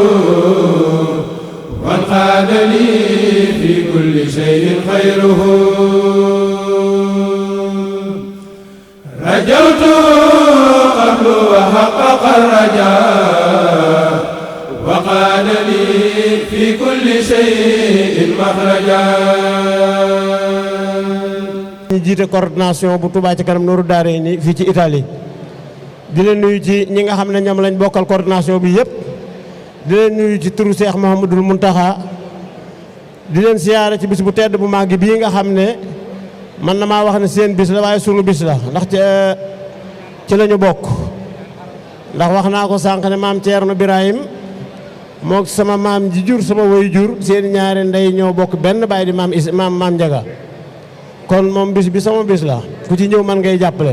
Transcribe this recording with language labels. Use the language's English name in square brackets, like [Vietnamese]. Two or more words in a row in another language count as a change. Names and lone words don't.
[Arabic] وانقاد لي في كل شيء خيره رجوته قبل وحقق الرجاء وقال لي في كل شيء مخرجا. [Wolof] ñi jiite coordination bu Touba Ca Kanam Nourou Darayni fii ci Italie di leen nuyu ci ñi nga xam ne ñoom lañ bokkal coordination bi yëpp di leen nuyu ci turu Cheikh Mouhamadoul Mountakha di leen siyaare ci bis bu tedd bu màgg bii nga xam ne man na maa wax ne seen bis la waaye sunu bis la ndax ci la ñu bokk ndax wax naa ko sànq ne maam Thierno Birahim moog sama maam ji jur sama woy jur seen ñaari ndey ñoo bokk benn baay di maam Njaga kon moom bis bi sama bis la ku ci ñëw man ngay jàppale.